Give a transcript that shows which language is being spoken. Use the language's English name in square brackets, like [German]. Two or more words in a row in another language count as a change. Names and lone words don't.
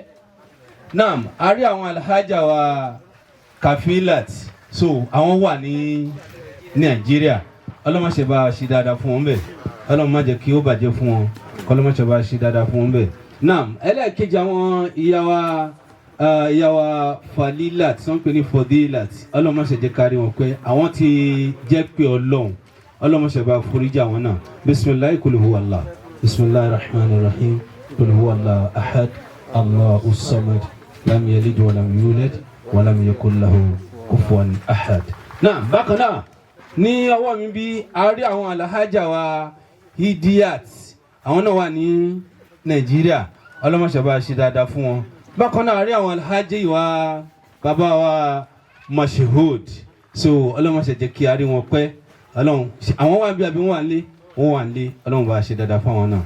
[Yoruba] náà a rí àwọn alhaja wa Kafilat so àwọn wà ní Nàìjíríà ọlọ́run máa ṣe bá a ṣe dáadáa fún wọn bẹ́ẹ̀ ọlọ́run má jẹ́ kí ó bàjẹ́ fún wọn kọlọmọṣẹ bá ṣe dáadáa fún wọn bẹ́ẹ̀. Naam ẹlẹ́ẹ̀kejì àwọn ìyá wa Falilat tí wọ́n pè ní Fodilat ọlọ́mọṣẹ jẹ́ kárí wọn pé àwọn ti jẹ́ pé ọlọ́run ọlọ́mọṣẹ bá foríjì àwọn náà. [Arabic] بسم الله قل هو الله بسم الله الرحمن الرحيم قل هو الله أحد الله الصمد لم يلد ولم يولد ولم يكن له كفوا أحد. [Yoruba] náà bákan náà ní ọwọ́ mi bí a rí àwọn alhaja wa Hidiyat àwọn náà wà ní Nàìjíríà ọlọ́mọṣẹ́ bá ṣe dáadáa fún wọn. bákan náà rí àwọn alhaji wa bàbá wa Mashhood so ọlọ́mọṣẹ́ jẹ́ kí a rí wọn pẹ́ ọlọ́run àwọn wà bí àbí wọ́n wà lé wọ́n wà lé ọlọ́run bá ṣe dáadáa fún àwọn náà.